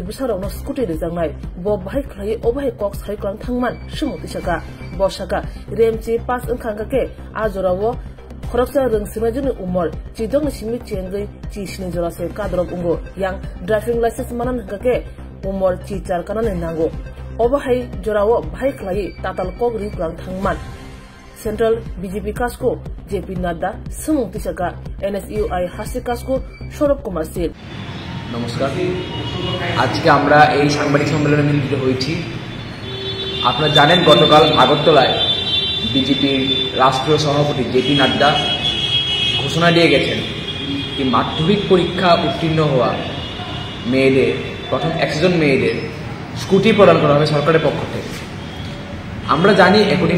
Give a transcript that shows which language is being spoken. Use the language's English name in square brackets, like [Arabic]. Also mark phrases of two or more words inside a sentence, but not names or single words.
[Kok Borok] bisaro no scooty rejangnai bo bhai khlai o bhai kok sai klang thangman sumo tisaka bo saka remchi pass angkhang ke ajorawo Khoroksa Rungsima umor chidong simi chengai chi sini jorase kadrok ungo yang [English] driving license [Kok Borok] manan gake umor chi char kanane nango obahai jorao bhai khlai tatal kok ri klang thangman Central BJP Kasko JP Nadda sumung tisaka NSUI Hasi Kasko Shorop Kumar Sil [Bangla] নমস্কার আজকে আমরা এই সাংবাদিক সম্মেলনে মিলিত হয়েছি আপনারা জানেন গতকাল আগরতলায় বিজেপির রাষ্ট্রীয় সভাপতি জেপি নাড্ডা ঘোষণা দিয়ে গেছেন যে মাধ্যমিক পরীক্ষা উত্তীর্ণ হওয়া মেয়েদের প্রথম 100 জন মেয়েদের স্কুটি প্রদান করা হবে সরকারের পক্ষ থেকে আমরা জানি অ্যাকর্ডিং